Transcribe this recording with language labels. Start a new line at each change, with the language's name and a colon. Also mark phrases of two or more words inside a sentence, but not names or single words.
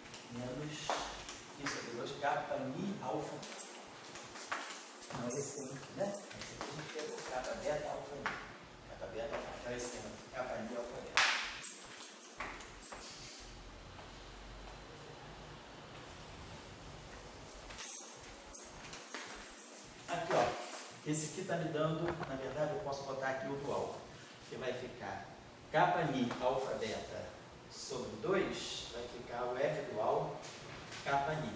Portuguese: menos Q sobre 2 kappa Mi alfa. Não, esse tem aqui, né? Esse aqui a gente pegou kappa beta alfa Mi. Kappa beta alfa. Então esse tem kappa Mi alfa beta. Aqui, ó. Esse aqui está me dando, na verdade, eu posso botar aqui o dual, que vai ficar kappa Mi alfa beta sobre 2, vai ficar o F dual kappa Mi.